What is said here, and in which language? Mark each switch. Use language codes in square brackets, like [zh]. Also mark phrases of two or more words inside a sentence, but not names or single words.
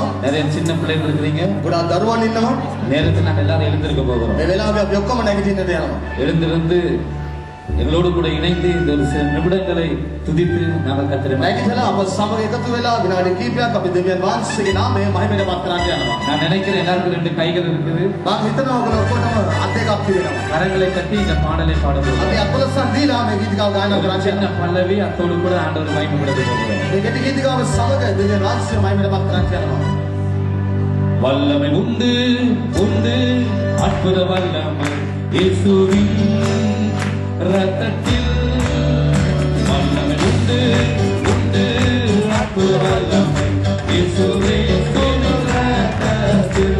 [ta] நிறைய சின்ன பிள்ளைகள் இருக்கிறீங்க. [si] ගොඩාක් දරුවන් ඉන්නවා. [ta] நேரத்தில் நாங்கள் எல்லாரும் எழுந்திருக்க போகிறோம். [si] මේ වෙලාවේ අපි ඔක්කොම නැගිටින්නට යනවා. [ta] எழுந்திருந்து எங்களோடு கூட இணைந்து இந்த ஒரு சில நிமிடங்களை துதித்து நாங்கள் கர்த்தரை [si] නැගිටලා අප සමග එකතු වෙලා විනාඩි කිහිපයක් අපි දෙවියන් වහන්සේගේ නාමය මහිමයට පත් කරන්න යනවා. [ta] நான் நினைக்கிறேன் எல்லாருக்கும் 2 கைகள் இருக்குது. [si] මම හිතනවා ඔයගොල්ලෝ ඔක්කොටම අත් දෙකක් තියෙනවා. [ta] கரங்களை கட்டி இந்த பாடலை பாட போகிறோம். [si] අපි අත්පොලසන් දීලා මේ ගීතිකාව ගායනා කරන්න [ta] சின்ன [si] යනවා. [ta] பல்லவி அத்தோடு கூட ஆண்டவர் மகிமைப்படுத்த போகிறோம். [si] මේ කෙටි ගීතිකාව සමග දෙවියන් වහන්සේ මහිමයට පත් කරන්න යනවා. [ta] வல்லமை உண்டு உண்டு அற்புத வல்லமை இயேசுவின் ரத்தத்தில். வல்லமை உண்டு உண்டு அற்புத வல்லமை இயேசுவின் ரத்தத்தில்.